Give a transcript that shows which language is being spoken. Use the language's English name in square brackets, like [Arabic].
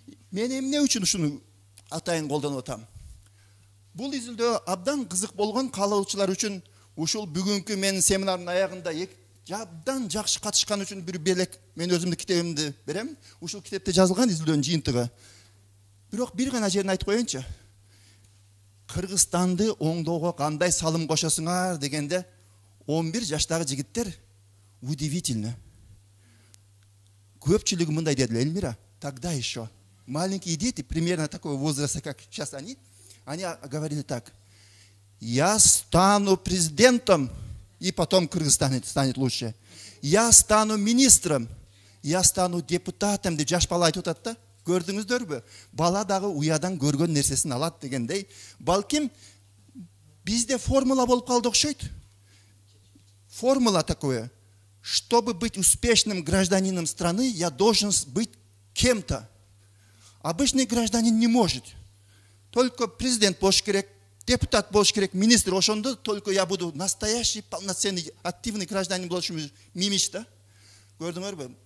[Kyrgyz] Мен эмне үчүн ушуну атайын колдонуп атам? Бул изилдөө абдан кызык болгон каалоочулар үчүн ушул бүгүнкү менин семинардын аягында абдан жакшы катышкан үчүн бир белек мен өзүмдүн китебимди берем. Ушул китепте жазылган изилдөөнүн жыйынтыгы. Бирок бир гана жерин айтып коеюнчу. Кыргызстанды оңдоого кандай салым кошосуңар дегенде 11 жаштагы жигиттер [Russian] удивительно. [Kyrgyz] Көпчүлүгү мындай дедилер: [Russian] Эльмира, тогда еще маленькие дети, примерно такого возраста, как сейчас они говорили так: я стану президентом, и потом Кыргызстан станет лучше. Я стану министром, я стану депутатом [Kyrgyz] деп жаш бала айтып атат да. Көрдүңүздөрбү? Бала дагы уядан көргөн нерсесин алат дегендей. Балким бизде формула болуп калды окшойт. [Russian] Формула такое: чтобы быть успешным гражданином страны, я должен быть кем-то. Обычный гражданин не может. Только президент [Kyrgyz] болуш керек, депутат болуш керек, министр. Ошондо [Russian] только я буду настоящий, полноценный, активный гражданин [Kyrgyz] болушум мимиш да. Көрдүңөрбү?